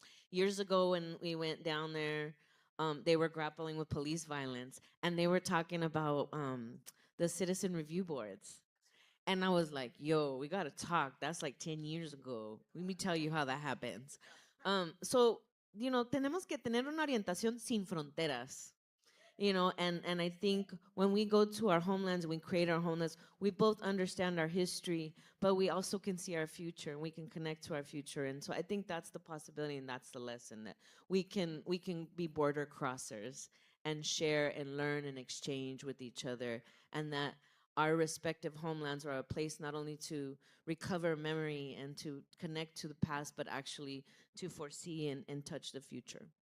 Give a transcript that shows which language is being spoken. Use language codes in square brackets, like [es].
[en] Years ago when we went down there, they were grappling with police violence, and they were talking about the citizen review boards. And I was like, yo, we gotta talk. That's like 10 years ago. Let me tell you how that happens. [es] So, tenemos que tener una orientación sin fronteras. [en] And I think when we go to our homelands, we create our homelands, we both understand our history, but we also can see our future and we can connect to our future. And so I think that's the possibility and that's the lesson, that we can be border crossers and share and learn and exchange with each other, and that our respective homelands are a place not only to recover memory and to connect to the past, but actually to foresee and touch the future.